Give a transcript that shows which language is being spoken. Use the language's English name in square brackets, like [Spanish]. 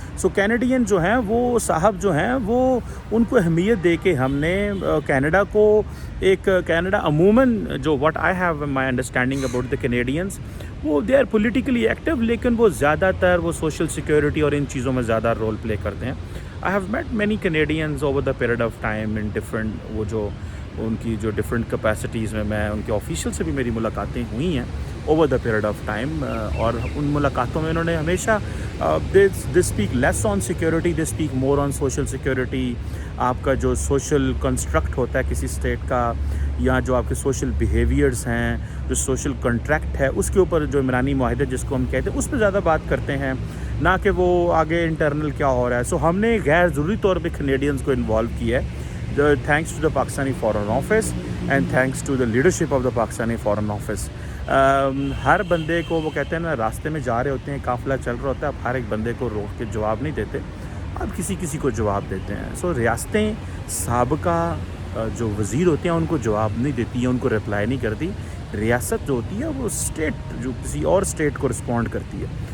[Urdu] سو Canadian جو ہیں وہ صاحب جو ہیں وہ ان کو اہمیت دے کے ہم نے کینیڈا کو کینیڈا عموماً جو [English] what I have my understanding about the Canadians, [Urdu] وہ [English] they are politically active, [Urdu] لیکن وہ زیادہ تر وہ سوشل سیکیورٹی اور ان چیزوں میں زیادہ رول پلے کرتے ہیں. [English] I have met many Canadians over the period of time in different [Urdu] وہ جو ان کی جو ڈفرینٹ کیپیسٹیز میں ان کے آفیشیل سے بھی میری ملاقاتیں ہوئی ہیں [English] Over the period of time. [Urdu] اور ان ملاقاتوں میں انہوں نے ہمیشہ [English] They speak less on security, they speak more on social security. [Urdu] آپ کا جو سوشل کنسٹرکٹ ہوتا ہے کسی اسٹیٹ کا، یا جو آپ کے سوشل بیہیویئرز ہیں، جو سوشل کنٹریکٹ ہے، اس کے اوپر جو عمرانی معاہدے جس کو ہم کہتے ہیں اس پہ زیادہ بات کرتے ہیں، نہ کہ وہ آگے انٹرنل کیا ہو رہا ہے. سو ہم نے غیر ضروری طور پہ کینیڈینز کو انوالو کیا ہے [English] Thanks to the Pakistani foreign office and thanks to the leadership of the Pakistani foreign office. [Urdu] ہر بندے کو وہ کہتے ہیں نا, راستے میں جا رہے ہوتے ہیں, قافلہ چل رہا ہوتا ہے, آپ ہر ایک بندے کو روک کے جواب نہیں دیتے, آپ کسی کسی کو جواب دیتے ہیں. سو ریاستیں سابقہ جو وزیر ہوتے ہیں ان کو جواب نہیں دیتی ہیں, ان کو رپلائی نہیں کرتی. ریاست جو ہوتی ہے وہ اسٹیٹ جو کسی اور اسٹیٹ کو رسپونڈ کرتی ہے.